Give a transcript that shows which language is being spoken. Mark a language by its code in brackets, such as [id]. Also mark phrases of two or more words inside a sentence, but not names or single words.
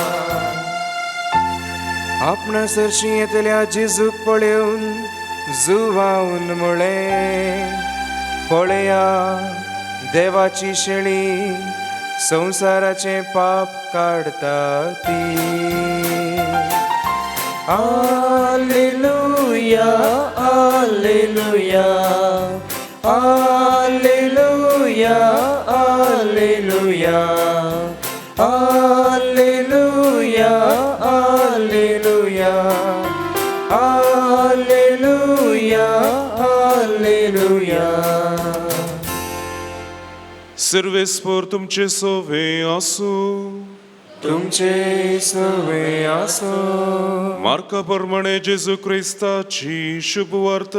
[kok] आपणा सरशी येतल्या जेजूक पळयोवन जुवावन म्हळें पळया देवाची शेळी संसाराचे पाप काढता ती [la] Alleluia, Alleluia, Alleluia, Alleluia, Alleluia, Alleluia, Alleluia, Alleluia. [kok] Servespor तुमचे सोवे आसू तुमचे सवे आसो मार्का प्रमाणे जेजू क्रिस्ताची शुभ वार्ता